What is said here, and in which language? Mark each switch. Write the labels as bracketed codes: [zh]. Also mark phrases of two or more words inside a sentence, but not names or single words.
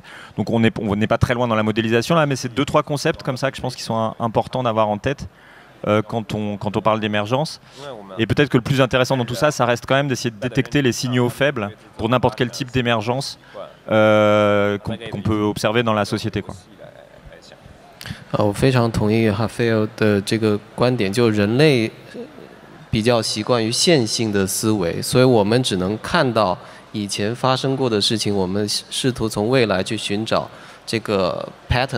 [fr] Donc on n'est pas très loin dans la modélisation là, mais c'est 2-3 concepts comme ça que je pense qu'ils sont importants d'avoir en tête. Quand on parle d'émergence. Et peut-être que le plus intéressant dans tout ça, ça reste quand même d'essayer de détecter les signaux faibles pour n'importe quel type d'émergence qu'on peut observer dans la société, quoi. [zh] 我非常同意哈菲尔的这个观点，就人类比较习惯于线性的思维，所以我们只能看到以前发生过的事情，我们试图从未来去寻找这个 pattern。